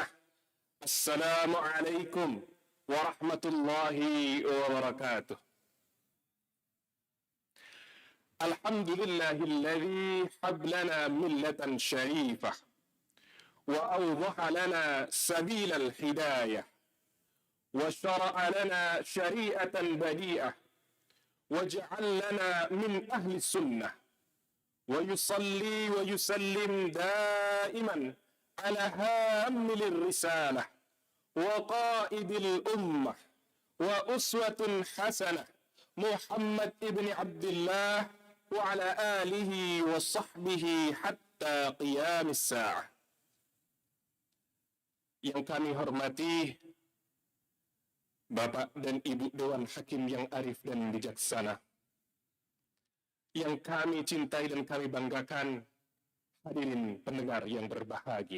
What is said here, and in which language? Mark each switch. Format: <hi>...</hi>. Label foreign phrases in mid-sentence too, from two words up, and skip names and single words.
<ar>السلام عليكم ورحمة الله وبركاته. الحمد لله الذي وهب لنا ملة شريفة وأوضح لنا سبيل الهداية وشرع لنا شريعة بديعة واجعل لنا من أهل السنة ويصلي ويسلم دائما على هامل الرسالة وقائد الأمة وأسوة حسنة محمد ابن عبد الله وعلى آله وصحبه حتى قيام الساعة.</ar> <id>Yang kami hormati Bapak dan Ibu Dewan Hakim yang arif dan bijaksana, yang kami cintai dan kami banggakan, hadirin pendengar yang berbahagia.</id>